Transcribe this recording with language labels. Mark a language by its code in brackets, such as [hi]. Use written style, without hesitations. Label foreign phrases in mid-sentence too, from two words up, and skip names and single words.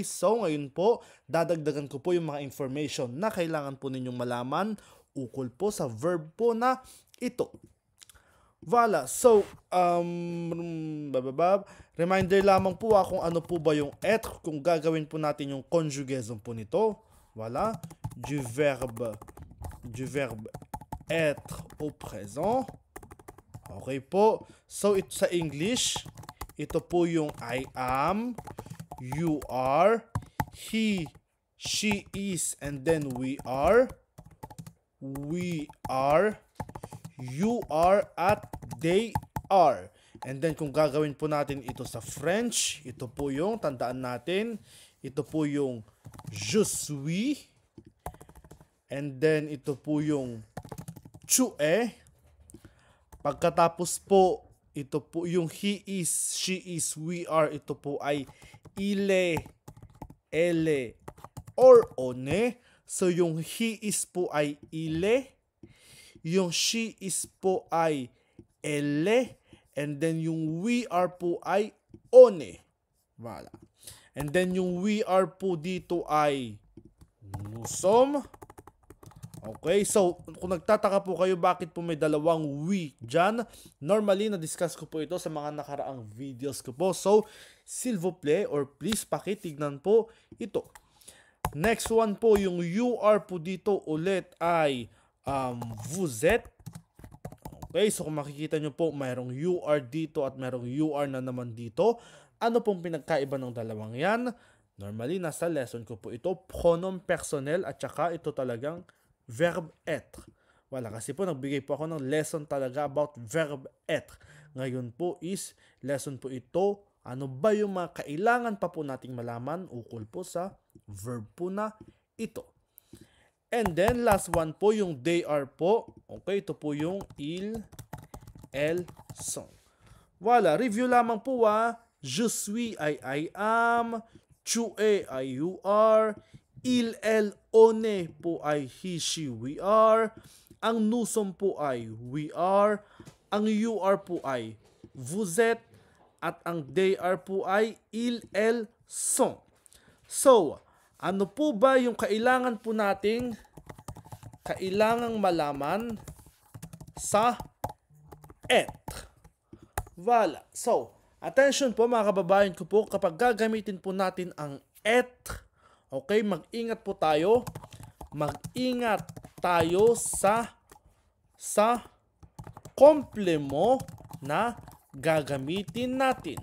[tl] So, ngayon po, dadagdagan ko po yung mga information na kailangan po ninyong malaman ukol po sa verb po na ito. Voila. So, reminder lamang po kung ano po ba yung être kung gagawin po natin yung conjugaison po nito. [fr] Voilà, du verbe être au présent. [tl] Okay po. So, ito sa English, ito po yung [en] I am, you are, he, she is, and then we are, you are, [tl] at [en] they are. And then [tl] kung gagawin po natin ito sa French, ito po yung, tandaan natin, ito po yung [fr] je suis. [en] And then [tl] ito po yung [fr] tu es. [tl] Pagkatapos po, ito po yung [en] he is, she is, we are. [tl] Ito po ay [fr] il est, elle est, or on est. [tl] So yung [en] he is [tl] po ay [fr] il est. [tl] Yung [en] she is [tl] po ay [fr] elle est. [en] And then [tl] yung [en] we are [tl] po ay [fr] on est. [tl] Voilà. [en] And then [tl] yung [en] we are [tl] po dito ay [fr] nous sommes. [tl] Okay, so kung nagtataka po kayo bakit po may dalawang we dyan, normally na-discuss ko po ito sa mga nakaraang videos ko po. So, [fr] s'il vous plaît [tl] or please pakitignan po ito. [en] Next one [tl] po, yung [en] you are [tl] po dito ulit ay [fr] vous êtes. [tl] Okay, so kung makikita nyo po, mayroong [en] you are [tl] dito at mayroong [en] you are [tl] na naman dito. Ano pong pinagkaiba ng dalawang yan? Normally, nasa lesson ko po ito, [fr] pronom personnel [tl] at saka ito talagang verb être. Wala, kasi po nagbigay po ako ng lesson talaga about verb être. Ngayon po is lesson po ito, ano ba yung mga kailangan pa po nating malaman ukol po sa verb po na ito. [en] And then last one [tl] po yung [en] they are [tl] po. Okay, ito po yung [fr] ils, elles sont. [tl] Wala, review lamang po [fr] Je suis [tl] ay [en] I am, [fr] tu es [tl] ay [en] you are, [fr] il, elle, on est [tl] po ay [en] he, she, we are, [tl] ang [fr] nous sommes [tl] po ay [en] we are, [tl] ang [en] you are [tl] po ay [fr] vous êtes, [tl] at ang [en] they are [tl] po ay [fr] ils, elles sont. [tl] So, ano po ba yung kailangan po nating kailangang malaman sa être? Voilà. So, attention po mga kababayan ko po, kapag gagamitin po natin ang être, okay, mag-ingat po tayo. Mag-ingat tayo sa komplemo na gagamitin natin.